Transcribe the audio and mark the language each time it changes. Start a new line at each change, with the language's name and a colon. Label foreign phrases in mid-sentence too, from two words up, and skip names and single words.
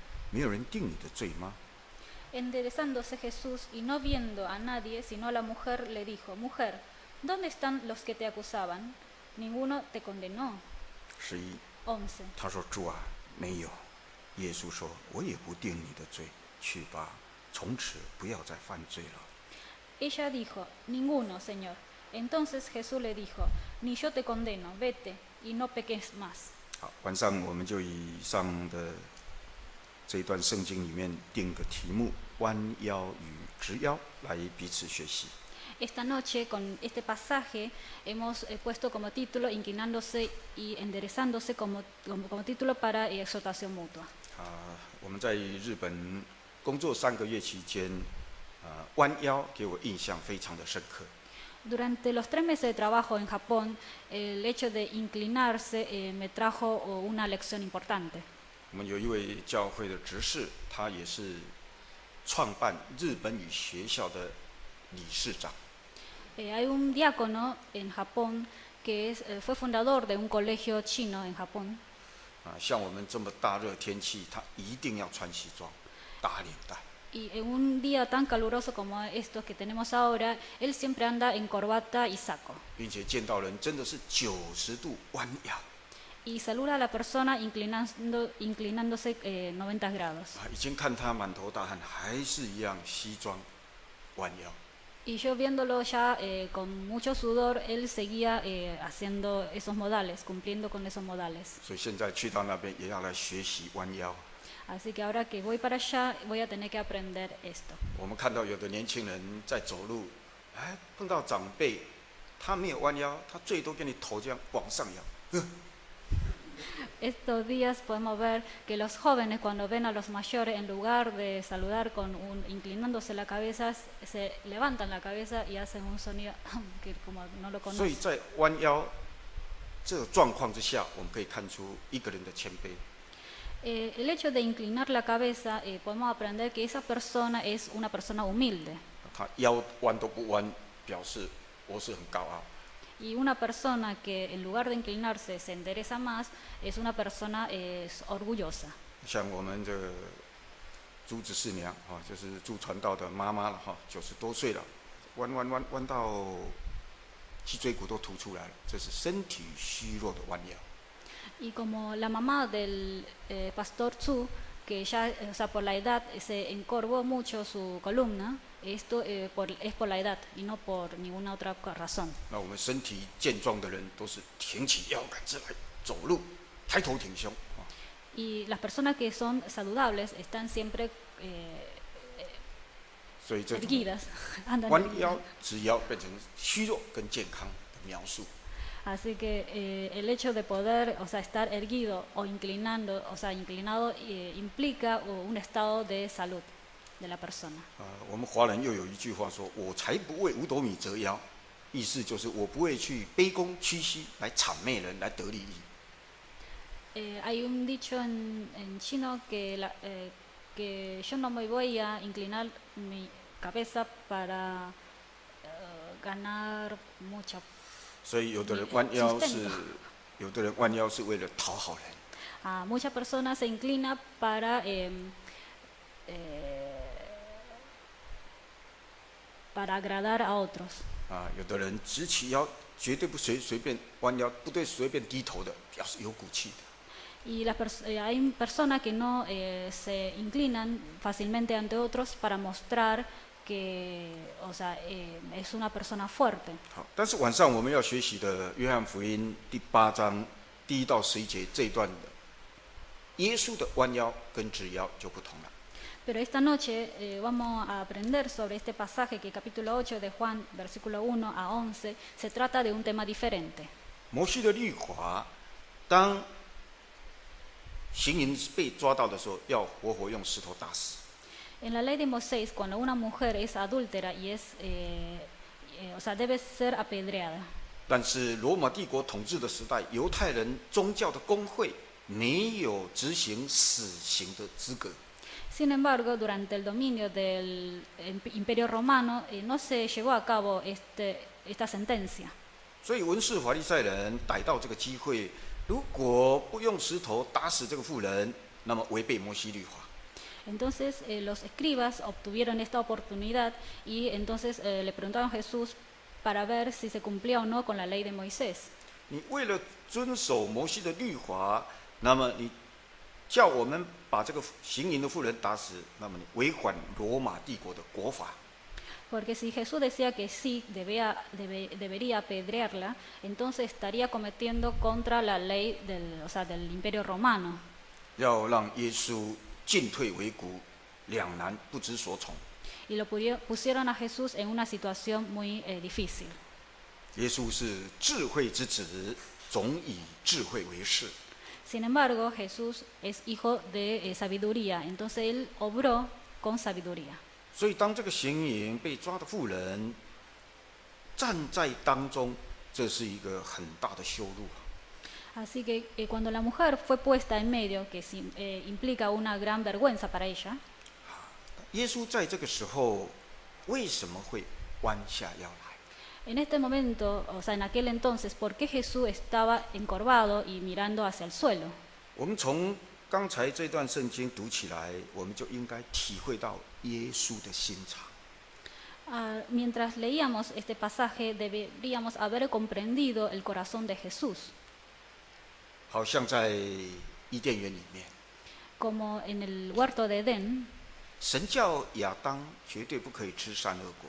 Chinese: 没有人定你的罪吗？”
Spanish: Enderezándose Jesús y no viendo a nadie sino a la mujer, le dijo, Mujer, ¿dónde están los que te acusaban? Ninguno te condenó. 11. 11.
Chinese: 他说：“主啊，没有。” 耶稣说：“我也不定你的罪，去吧，从此不要再犯罪了。”
Spanish: Ella dijo, Ninguno, Señor. Entonces Jesús le dijo, Ni yo te condeno, vete y no peques más.
Chinese: 好，晚上我们就以上的这一段圣经里面定个题目：弯腰与直腰，来彼此学习。
Spanish: Esta noche, con este pasaje, hemos puesto como título inclinándose y enderezándose como título para exhortación mutua.
Chinese: 我们在日本工作3个月期间，弯腰给我印象非常的深刻。
Spanish: Durante los 3 meses de trabajo en Japón, el hecho de inclinarse me trajo una lección importante.
Chinese: 我们有一位教会的执事，他也是创办日本语学校的理事长。
Spanish: Hay un diácono en Japón que fue fundador de un colegio chino en Japón.
Chinese: 像我们这么大热天气，他一定要穿西装、打领带。
Spanish: Y en un día tan caluroso como estos que tenemos ahora, él siempre anda en corbata y saco.
Chinese: 并且见到人真的是90度弯腰。
Spanish: Y saluda a la persona inclinándose 90 grados.
Chinese: 已经看他满头大汗，还是一样西装弯腰。
Spanish: Y yo viéndolo ya con mucho sudor, él seguía haciendo esos modales, cumpliendo con esos modales.
Chinese: 所以现在去到那边也要来学习弯腰。
Spanish: Así que ahora que voy para allá, voy a tener que aprender esto.
Chinese: 我们看到有的年轻人在走路，碰到长辈，他没有弯腰，他最多给你头这样往上摇。
Spanish: Estos días podemos ver que los jóvenes cuando ven a los mayores, en lugar de saludar inclinándose la cabeza, se levantan la cabeza y hacen un sonido que como no lo
Chinese: 所以
Spanish: conocen.
Chinese: 在弯腰这个状况之下，我们可以看出一个人的谦卑。
Spanish: El hecho de inclinar la cabeza, podemos aprender que esa persona es una persona humilde.
Chinese: 他腰弯都不弯，表示我是很高傲。
Spanish: Y una persona que en lugar de inclinarse se endereza más, es una persona orgullosa.
Chinese: 像我们这个朱子师娘啊，就是朱传道的妈妈了哈，90多岁了，弯到脊椎骨都凸出来了，这是身体虚弱的弯腰。
Spanish: Y como la mamá del pastor Tzu, que ya, o sea, por la edad se encorvó mucho su columna, esto es por la edad y no por ninguna otra razón.
Chinese: 那我们身体健壮的人都是挺起腰杆子来走路，抬头挺胸啊。
Spanish: Y las personas que son saludables están siempre
Chinese: 所以这种
Spanish: erguidas, andan
Chinese: 弯
Spanish: erguidas.
Chinese: 腰直腰变成虚弱跟健康的描述。
Spanish: Así que el hecho de poder, o sea, estar erguido o inclinando, o sea, inclinado implica un estado de salud de la persona.
Chinese: 我们华人又有一句话说：“我才不为五斗米折腰”，意思就是我不会去卑躬屈膝来谄媚人来得利益。
Spanish: Hay un dicho en chino que yo no me voy a inclinar mi cabeza para ganar mucha.
Chinese: 所以有的人弯腰是，有的人弯腰是为了讨好人。
Spanish: Muchas personas se inclinan para agradar a otros.
Chinese: 有的人直起腰，绝对不随便弯腰，不对随便低头的，表示有骨气的。
Spanish: Y hay personas que no se inclinan fácilmente ante otros para mostrar que, o sea, es una persona fuerte.
Chinese: 好，但是晚上我们要学习的约翰福音第8章1到11节这一段的，耶稣的弯腰跟直腰就不同了。
Spanish: Pero esta noche vamos a aprender sobre este pasaje que capítulo 8 de Juan, versículo 1 a 11, se trata de un tema diferente.
Chinese: 摩西的律法，当行淫被抓到的时候，要活活用石头打死。
Spanish: En la ley de Moisés, cuando una mujer es adúltera y o sea, debe ser apedreada.
Chinese: 但是罗马帝国统治的时代，犹太人宗教的公会没有执行死刑的资格。
Spanish: Sin embargo, durante el dominio del Imperio Romano no se llevó a cabo esta sentencia.
Chinese: 所以文士法利赛人逮到这个机会，如果不用石头打死这个妇人，那么违背摩西律法。
Spanish: Entonces los escribas obtuvieron esta oportunidad y entonces le preguntaron a Jesús para ver si se cumplía o no con la ley de Moisés.
Chinese: 你为了遵守摩西的律法，那么你叫我们把这个行淫的妇人打死，那么你违反罗马帝国的国法。
Spanish: Porque si Jesús decía que sí, debería apedrearla, entonces estaría cometiendo contra la ley del Imperio Romano.
Chinese: 要让耶稣进退维谷，两难不知所从。
Spanish: Y lo pusieron a Jesús en una situación muy difícil.
Chinese: 耶稣是智慧之子，总以智慧为事。
Spanish: Sin embargo, Jesús es hijo de sabiduría, entonces él obró con sabiduría.
Chinese: 所以，当这个行淫被抓的妇人站在当中，这是一个很大的羞辱。
Spanish: Así que cuando la mujer fue puesta en medio, que implica una gran vergüenza para ella,
Chinese: 耶稣在这个时候为什么会弯下腰来？
Spanish: en este momento, o sea, en aquel entonces, ¿por qué Jesús estaba encorvado y mirando hacia el suelo?
Chinese: 我们从刚才这段圣经读起来，我们就应该体会到耶稣的心肠。
Spanish: Mientras leíamos este pasaje, deberíamos haber comprendido el corazón de Jesús.
Chinese: 好像在伊甸园里面，
Spanish: Como en el huerto de Edén,
Chinese: 神叫亚当绝对不可以吃善恶果，